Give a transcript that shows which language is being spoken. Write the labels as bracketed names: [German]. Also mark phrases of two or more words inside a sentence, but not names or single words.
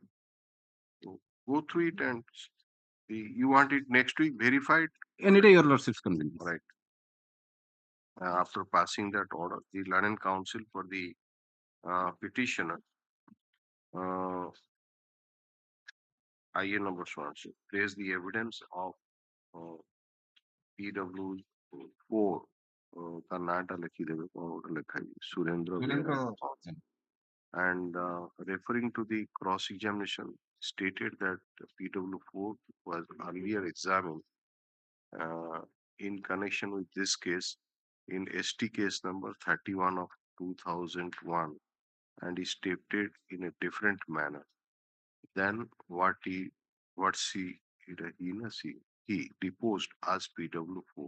[English] So go through it and you want it next week verified. Any day, your lordship's convenience. Right. After passing that order, the Learned Counsel for the petitioner, IA number one, place the evidence of [Odia] PW4, ତା ନାଁଟା ଲେଖିଦେବେ କଣ ଗୋଟେ ଲେଖା ହେଇଛି, ସୁରେନ୍ଦ୍ର ବେହେରା, [English] and referring to the cross examination stated that PW4 was earlier examined in connection with this case in ST case number 31 of 2001, and is stated in a different manner than what he deposed as PW4.